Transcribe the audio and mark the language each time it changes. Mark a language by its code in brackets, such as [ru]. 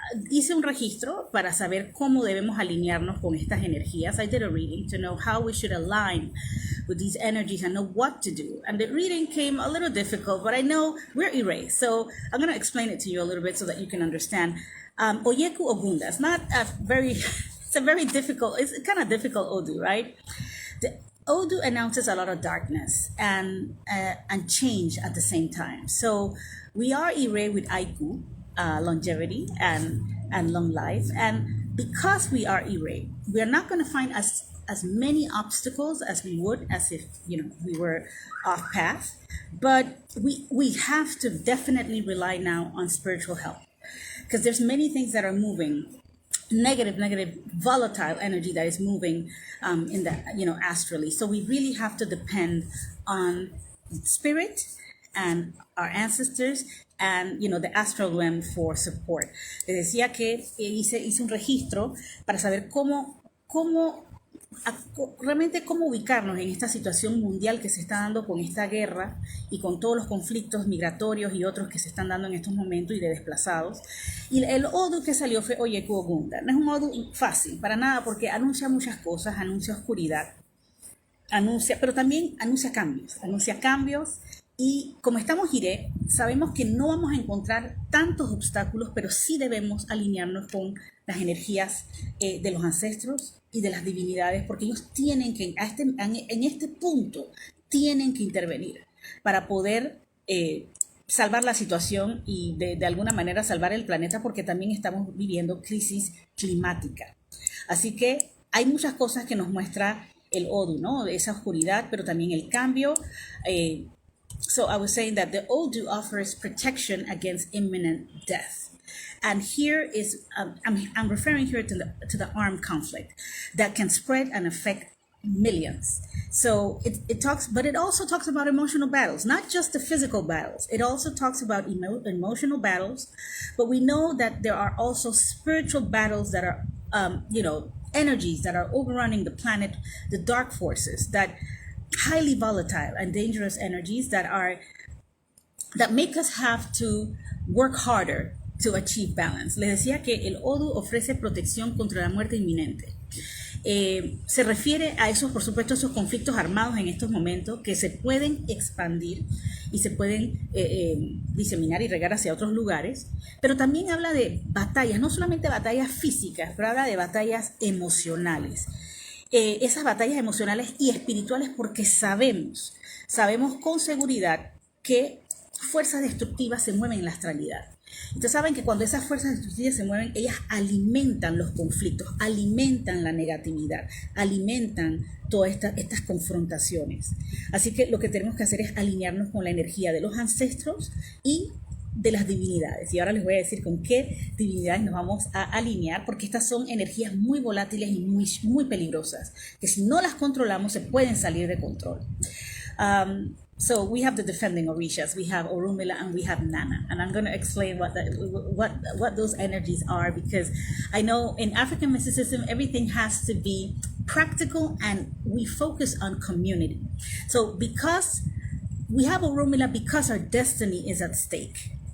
[es] Hice un registro para saber cómo debemos alinearnos con estas energías. [en] I did a reading to know how we should align with these energies and know what to do. And the reading came a little difficult, but I know we're Iré, so I'm going to explain it to you a little bit so that you can understand. Oyeku Ogunda, it's kind of difficult Odu, right? The Odu announces a lot of darkness and change at the same time. So we are Iré with Aiku, longevity and long life, and because we are Iré, we are not going to find as many obstacles as we would as if we were off path, but we have to definitely rely now on spiritual help, because there's many things that are moving, negative volatile energy that is moving in the astrally. So we really have to depend on spirit and our ancestors and the astral realm for support. [es] Les decía que hice un registro para saber cómo realmente cómo ubicarnos en esta situación mundial que se está dando con esta guerra y con todos los conflictos migratorios y otros que se están dando en estos momentos y de desplazados. Y el odu que salió fue Oyeku Ogunda. No es un odu fácil, para nada, porque anuncia muchas cosas, anuncia oscuridad, pero también anuncia cambios. Y como estamos Iré, sabemos que no vamos a encontrar tantos obstáculos, pero sí debemos alinearnos con las energías de los ancestros y de las divinidades, porque ellos tienen que, en este punto, tienen que intervenir para poder salvar la situación y de alguna manera salvar el planeta, porque también estamos viviendo crisis climática. Así que hay muchas cosas que nos muestra el Odu, ¿no? Esa oscuridad, pero también el cambio. [en] So I was saying that the Odu offers protection against imminent death. And here is, I'm referring here to the armed conflict that can spread and affect millions. So it talks, but it also talks about emotional battles, not just the physical battles. It also talks about emotional battles, but we know that there are also spiritual battles that are, energies that are overrunning the planet, the dark forces that highly volatile and dangerous energies that make us have to work harder to achieve balance. [es] Les decía que el Odu ofrece protección contra la muerte inminente. Se refiere a esos, por supuesto, esos conflictos armados en estos momentos que se pueden expandir y se pueden diseminar y regar hacia otros lugares, pero también habla de batallas, no solamente batallas físicas, pero habla de batallas emocionales. Esas batallas emocionales y espirituales, porque sabemos con seguridad que fuerzas destructivas se mueven en la astralidad. Entonces saben que cuando esas fuerzas destructivas se mueven, ellas alimentan los conflictos, alimentan la negatividad, alimentan todas estas confrontaciones. Así que lo que tenemos que hacer es alinearnos con la energía de los ancestros y de las divinidades. Y ahora les voy a decir con qué divinidades nos vamos a alinear, porque estas son energías muy volátiles y muy, muy peligrosas, que si no las controlamos se pueden salir de control. [en] So we have the defending Orishas, we have Orunmila, and we have Nana. And I'm going to explain what those energies are, because I know in African mysticism, everything has to be practical and we focus on community. So because we have Orunmila, because our destiny is at stake.